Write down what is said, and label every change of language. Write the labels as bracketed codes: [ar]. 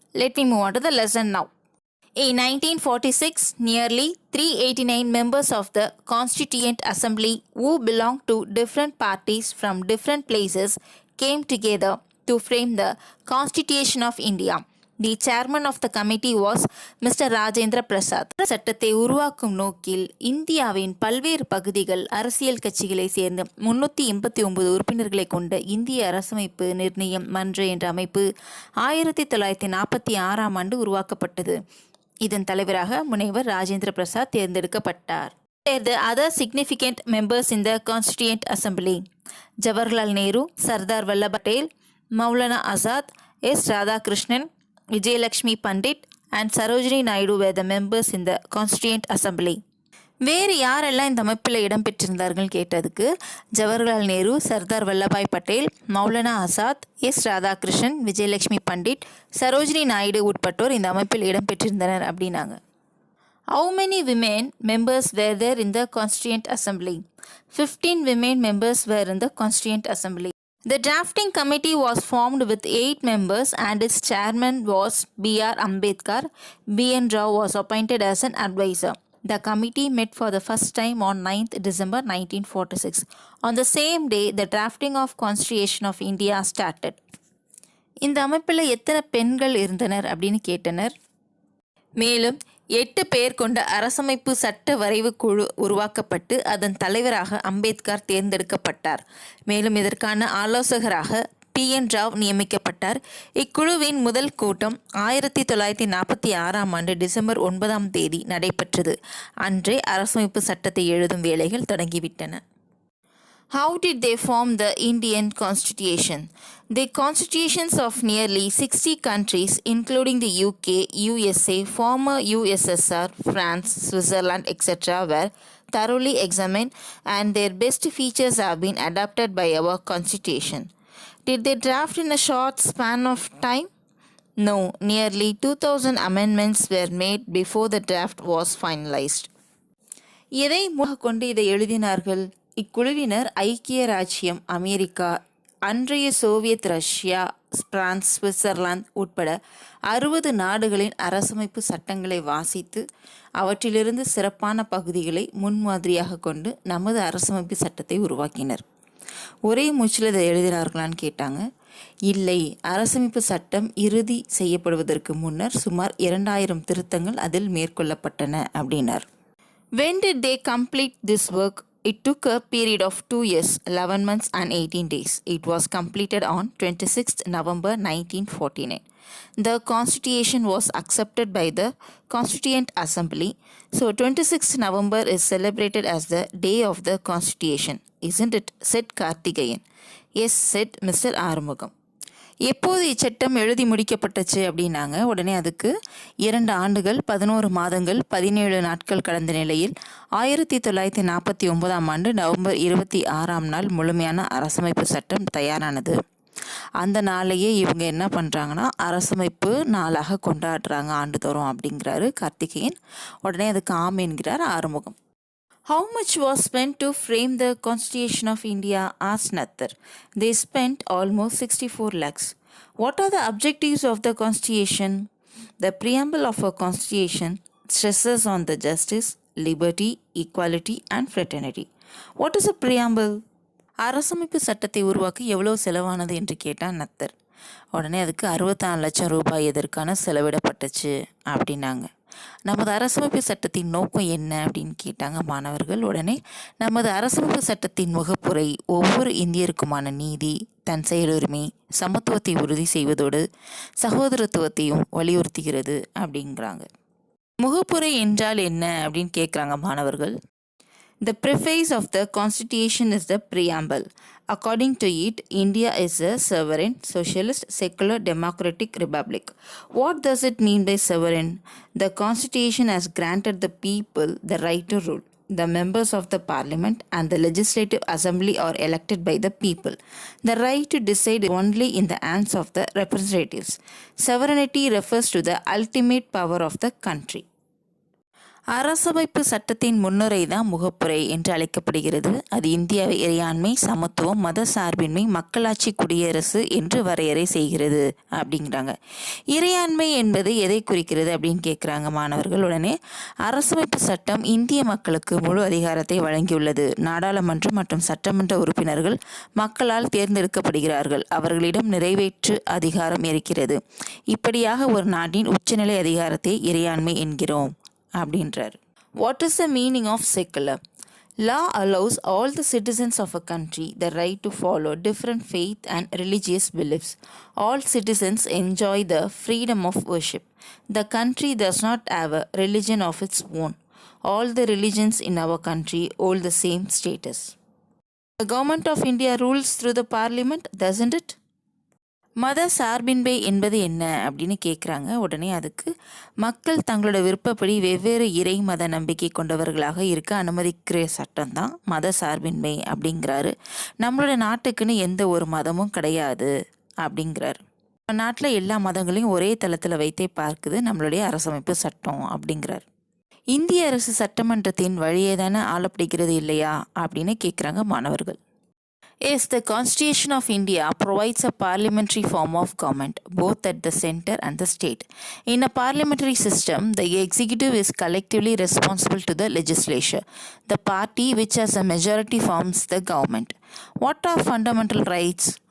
[en] Let me move on to the lesson now. In 1946, nearly 389 members of the Constituent Assembly who belonged to different parties from different places came together to frame the Constitution of India. The chairman of the committee was Mr. Rajendra Prasad. [ta] சட்டத்தை உருவாக்கும் நோக்கில் இந்தியாவின் பல்வேறு பகுதிகள் அரசியல் கட்சிகளை சேர்ந்த 389 உறுப்பினர்களை கொண்ட இந்திய அரசமைப்பு நிர்ணயம் மன்ற என்ற அமைப்பு 1946ஆம் ஆண்டு உருவாக்கப்பட்டது. இதன் தலைவராக முனைவர் ராஜேந்திர பிரசாத் தேர்ந்தெடுக்கப்பட்டார். [en] The other significant members in the Constituent Assembly: Jawaharlal Nehru, Sardar Vallabhbhai Patel, Maulana Azad, S. Radhakrishnan, Vijayalakshmi Pandit and Sarojini Naidu were the members in the Constituent Assembly. [ta] வேறு யாரெல்லாம் இந்த அமைப்பில் இடம்பெற்றிருந்தார்கள் கேட்டதுக்கு ஜவஹர்லால் நேரு, சர்தார் வல்லபாய் பட்டேல், மௌலானா ஆசாத், எஸ். ராதாகிருஷ்ணன், விஜயலட்சுமி பண்டிட், சரோஜினி நாயுடு உட்பட்டோர் இந்த அமைப்பில் இடம்பெற்றிருந்தனர் அப்படின்னாங்க. [en] How many women members were there in the Constituent Assembly? 15 women members were in the Constituent Assembly. The drafting committee was formed with 8 members and its chairman was B.R. Ambedkar. B.N. Rao was appointed as an advisor. The committee met for the first time on 9th December 1946. On the same day, the drafting of Constitution of India started. [ta] இந்த அமைப்பில் எத்தனை பெண்கள் இருந்தனர் அப்படின்னு கேட்டனர். மேலும் 8 பேர் கொண்ட அரசமைப்பு சட்ட வரைவு குழு உருவாக்கப்பட்டு அதன் தலைவராக அம்பேத்கர் தேர்ந்தெடுக்கப்பட்டார். மேலும் இதற்கான ஆலோசகராக P.N. ராவ் நியமிக்கப்பட்டார். இக்குழுவின் முதல் கூட்டம் 1946ஆம் ஆண்டு டிசம்பர் 9ஆம் தேதி நடைபெற்றது. அன்றே அரசமைப்பு சட்டத்தை எழுதும் வேலைகள் தொடங்கிவிட்டன. [en] How did they form the Indian Constitution? The constitutions of nearly 60 countries, including the UK, USA, former USSR, France, Switzerland, etc., were thoroughly examined and their best features have been adapted by our Constitution. Did they draft in a short span of time? No, nearly 2000 amendments were made before the draft was finalized. [ta] எதை கொண்டு இதை எழுதினார்கள்? இக்குழுவினர் ஐக்கிய ராச்சியம், America, அன்றைய Soviet Russia, France, Switzerland உட்பட 60 நாடுகளின் அரசமைப்பு சட்டங்களை வாசித்து அவற்றிலிருந்து சிறப்பான பகுதிகளை முன்மாதிரியாக கொண்டு நமது அரசமைப்பு சட்டத்தை உருவாக்கினர். ஒரே மூச்சில் இதை எழுதினார்களான்னு கேட்டாங்க. இல்லை, அரசமைப்பு சட்டம் இறுதி செய்யப்படுவதற்கு முன்னர் சுமார் 2000 திருத்தங்கள் அதில் மேற்கொள்ளப்பட்டன அப்படின்னார். [en] When did they complete this work? It took a period of 2 years, 11 months and 18 days. It was completed on 26th November 1949. The Constitution was accepted by the Constituent Assembly. So 26th November is celebrated as the Day of the Constitution. Isn't it? Said Karthikeyan. Yes, said Mr. Arumugam. [ta] எப்போது இச்சட்டம் எழுதி முடிக்கப்பட்டுச்சு அப்படின்னாங்க. உடனே அதுக்கு 2 ஆண்டுகள் 11 மாதங்கள் 17 நாட்கள் கடந்த நிலையில் 1949ஆம் ஆண்டு நவம்பர் 26ஆம் நாள் முழுமையான அரசமைப்பு சட்டம் தயாரானது. அந்த நாளையே இவங்க என்ன பண்ணுறாங்கன்னா அரசமைப்பு நாளாக கொண்டாடுறாங்க ஆண்டுதோறும் அப்படிங்கிறாரு கார்த்திகேயன். உடனே அதுக்கு ஆம் என்கிறார் Arumugam. [en] How much was spent to frame the Constitution of India? asked Nathar. They spent almost 64 lakhs. What are the objectives of the Constitution? The preamble of a Constitution stresses on the justice, liberty, equality and fraternity. What is a preamble? [ta] அரசமைப்பு சட்டத்தை உருவாக்க எவ்வளவு செலவானது என்று கேட்டான் நத்தர். உடனே அதுக்கு 64 லட்சம் ரூபாய் எதற்கான செலவிடப்பட்டுச்சு அப்படின்னாங்க. நமது அரசமைப்பு சட்டத்தின் நோக்கம் என்ன அப்படின்னு கேட்டாங்க மாணவர்கள். உடனே நமது அரசமைப்பு சட்டத்தின் முகப்புரை ஒவ்வொரு இந்தியருக்குமான நீதி, தன் செயலுரிமை, சமத்துவத்தை உறுதி செய்வதோடு சகோதரத்துவத்தையும் வலியுறுத்துகிறது அப்படிங்கிறாங்க. முகப்புரை என்றால் என்ன அப்படின்னு கேட்குறாங்க மாணவர்கள். [en] The preface of the Constitution is the preamble. According to it, India is a sovereign, socialist, secular, democratic republic. What does it mean by sovereign? The Constitution has granted the people the right to rule. The members of the parliament and the legislative assembly are elected by the people. The right to decide is only in the hands of the representatives. Sovereignty refers to the ultimate power of the country. [ta] அரசமைப்பு சட்டத்தின் முன்னுரை தான் முகப்புரை என்று அழைக்கப்படுகிறது. அது இந்தியாவை இறையாண்மை, சமத்துவம், மத சார்பின்மை, மக்களாட்சி, குடியரசு என்று வரையறை செய்கிறது அப்படிங்கிறாங்க. இறையாண்மை என்பது எதை குறிக்கிறது அப்படின்னு கேட்குறாங்க மாணவர்கள். உடனே அரசமைப்பு சட்டம் இந்திய மக்களுக்கு முழு அதிகாரத்தை வழங்கியுள்ளது. நாடாளுமன்றம் மற்றும் சட்டமன்ற உறுப்பினர்கள் மக்களால் தேர்ந்தெடுக்கப்படுகிறார்கள். அவர்களிடம் நிறைவேற்று அதிகாரம் இருக்கிறது. இப்படியாக ஒரு நாட்டின் உச்சநிலை அதிகாரத்தை இறையாண்மை என்கிறோம் அப்படின்றார். [en] What is the meaning of secular? Law allows all the citizens of a country the right to follow different faith and religious beliefs. All citizens enjoy the freedom of worship. The country does not have a religion of its own. All the religions in our country hold the same status. The government of India rules through the parliament, doesn't it? [ta] மத சார்பின்மை என்பது என்ன அப்படின்னு கேட்குறாங்க. உடனே அதுக்கு மக்கள் தங்களோட விருப்பப்படி வெவ்வேறு இறை மத நம்பிக்கை கொண்டவர்களாக இருக்க அனுமதிக்கிற சட்டம் தான் மத சார்பின்மை அப்படிங்கிறாரு. நம்மளோட நாட்டுக்குன்னு எந்த ஒரு மதமும் கிடையாது அப்படிங்கிறாரு. நம்ம நாட்டில் எல்லா மதங்களையும் ஒரே தளத்தில் வைத்தே பார்க்குது நம்மளுடைய அரசமைப்பு சட்டம் அப்படிங்கிறார். இந்திய அரசு சட்டமன்றத்தின் வழியே தானே ஆளப்படுகிறது இல்லையா அப்படின்னு கேட்குறாங்க மாணவர்கள். [en] Yes, the Constitution of India provides a parliamentary form of government, both at the center and the state. In a parliamentary system, the executive is collectively responsible to the legislature. The party which has a majority forms the government. What are fundamental rights?